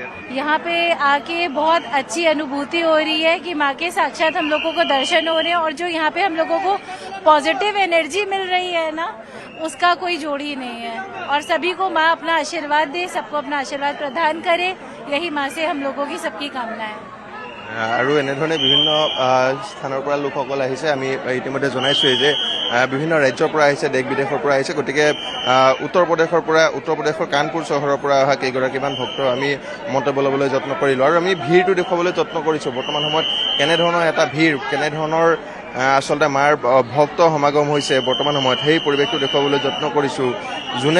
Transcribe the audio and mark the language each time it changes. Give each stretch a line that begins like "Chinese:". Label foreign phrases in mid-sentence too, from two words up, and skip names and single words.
Hindi: यहाँ पे आके बहुत अच्छी अनुभूति हो रही है कि माँ के साक्षात हम लोगों को दर्शन हो रहे हैं और जो यहाँ पे हम लोगों को पॉजिटिव एनर्जी मिल रही है ना उसका कोई जोड़ ही नहीं है और सभी को माँ अपना आशीर्वाद दे सबको अपना आशीर्वाद प्रदान करे यही माँ से हम लोगों की सबकी कामना है
Assamese: আৰু এনেধৰণে বিভিন্ন স্থানৰ পৰা লোকসকল আহিছে আমি ইতিমধ্যে জনাইছোঁৱেই যে বিভিন্ন ৰাজ্যৰ পৰা আহিছে দেশ বিদেশৰ পৰা আহিছে গতিকে উত্তৰ প্ৰদেশৰ কানপুৰ চহৰৰ পৰা অহা কেইগৰাকীমান ভক্ত আমি মন্তব্য ল'বলৈ যত্ন কৰিলোঁ আৰু আমি ভিৰটো দেখুৱাবলৈ যত্ন কৰিছোঁ বৰ্তমান সময়ত কেনেধৰণৰ এটা ভিৰ কেনেধৰণৰ আচলতে মাৰ ভক্ত সমাগম হৈছে বৰ্তমান সময়ত সেই পৰিৱেশটো দেখুৱাবলৈ যত্ন কৰিছোঁ যোনে